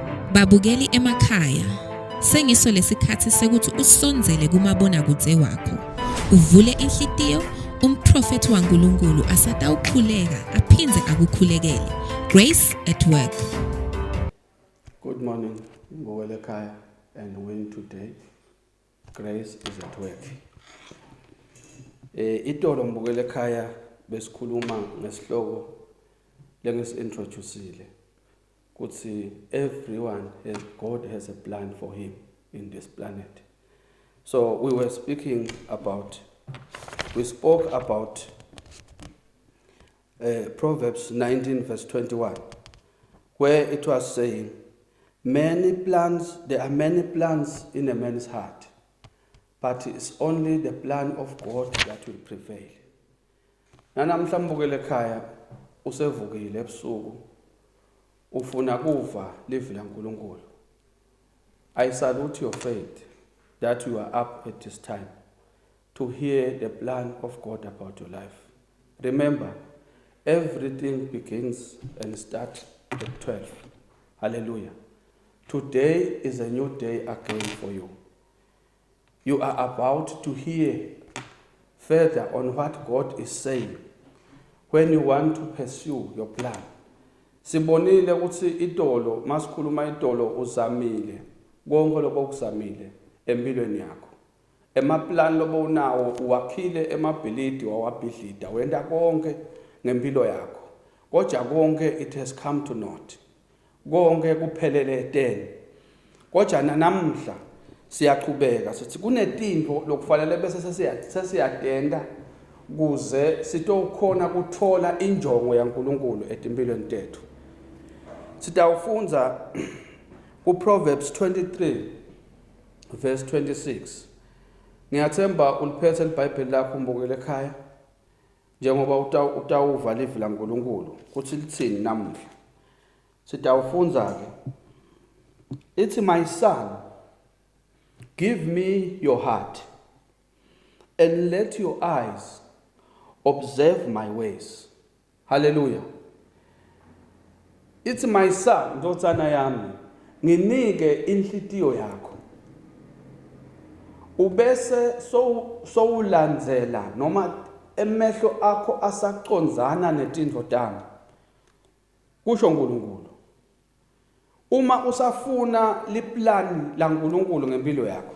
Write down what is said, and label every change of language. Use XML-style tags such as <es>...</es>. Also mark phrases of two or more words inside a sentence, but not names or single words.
<ss>Babukeli emakhaya, sengiso lesikhathi sekuthi usonzele kumabonakudze wakho. Uvule inhlitiyo, umprofeti waNkulunkulu asatawukhuleka aphindze akukhulekele.</ss> <en>Grace at Work. Good morning,</en> <ss>Mbukele Ekhaya,</ss> <en>and when today, Grace is at work.</en> <ss>Itolo Mbukele Ekhaya besikhuluma ngesihloko lengisi-introduceile kuthi</ss> <en>God has a plan for him in this planet. So we spoke about Proverbs 19 verse 21, where it was saying, there are many plans in a man's heart, but it's only the plan of God that will prevail.</en> <ss>Nanamhla Mbukele Ekhaya usevukile ebusuku ufuna kuva livi laNkulunkulu.</ss> <en>I salute your faith that you are up at this time to hear the plan of God about your life. Remember, everything begins and starts at 12. Hallelujah. Today is a new day again for you. You are about to hear further on what God is saying when you want to pursue your plan.</en> <ss>Sibonile ukuthi idolo masikhuluma idolo uzamile konke lokuzamile empilweni yakho. Emaplan lobo unawo uwakhile emabhilidi wawabhidlida wenda konke ngempilo yakho. Kodwa konke</ss> <en>it has come to naught.</en> <ss>Konke kuphelele 10. Kodwa namhla siyaqhubeka sithi kunetinto lokufanele bese sesiyadenda kuze sitokhona kuthola injongo yaNkulunkulu etimpilweni tethu. Sitawufunza ku Proverbs 23 verse 26. Ngiyathemba uliphethe iBhayibheli lakho Mbukele Ekhaya njengoba utawuva livi laNkulunkulu kuthi lithini namuhla. Sitawufunza ke ithi,</ss> <en>my son, give me your heart and let your eyes observe my ways. Hallelujah. It's my son,</en> <ss>ndotsana yami, nginike inhlitiyo yakho. Ubese ulandzela noma emehlo akho asacondzana netinto tami. Kusho uNkulunkulu. Uma usafuna liplan laNkulunkulu ngempilo yakho.</ss>